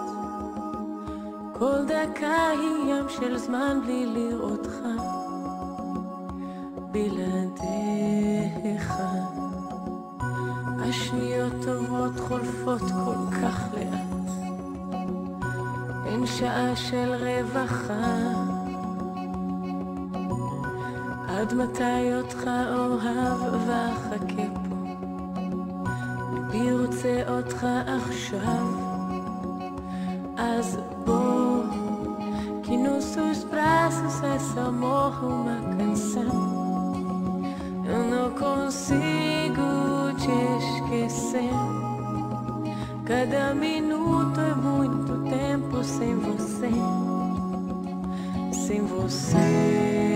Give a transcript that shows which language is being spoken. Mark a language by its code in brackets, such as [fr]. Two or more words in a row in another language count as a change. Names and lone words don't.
[he] כל דקה היא ים של זמן בלי לראותך, בלעדיך השניות טובות חולפות כל כך לאט, אין שעה של רווחה, עד מתי אותך אוהב ואחכה פה, ליבי רוצה אותך עכשיו, [pt] אז bom que nos seus braços esse amor uma canção, eu não consigo te esquecer, cada minuto é muito tempo sem você, sem você.